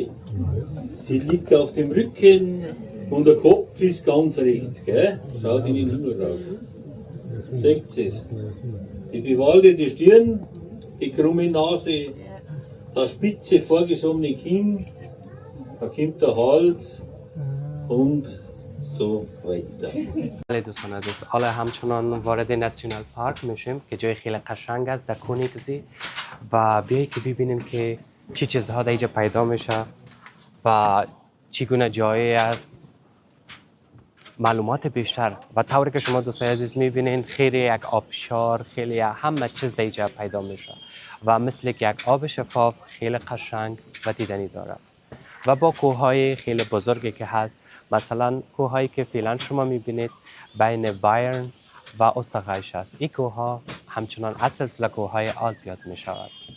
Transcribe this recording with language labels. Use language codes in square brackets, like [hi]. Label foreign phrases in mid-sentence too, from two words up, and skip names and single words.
[de] Sie liegt auf dem Rücken und der Kopf ist ganz rechts, gell? Schaut in den Himmel raus. Seht ihr es? Die bewaldete Stirn, die krumme Nase, das spitze vorgeschobene Kinn, da kommt der Hals und so weiter. [fa] بله دوستان عزیز حالا همچنان وارد ناسیونال پارک میشیم که جای خیلی قشنگ است در کونیکزی و بیایی که ببینیم که چی چیزها در اینجا پیدا میشه و چگونه جایی است معلومات بیشتر و طوری که شما دوستان عزیز میبینین خیلی یک آبشار خیلی همه چیز در اینجا پیدا میشه و مثل یک آب شفاف خیلی قشنگ و دیدنی دارد و با کوههای خیلی بزرگی که هست مثلا کوههایی که فعلا شما میبینید بین بایرن و اوسترایش است این کوهها همچنان از سلسله کوههای آلپ یاد میشود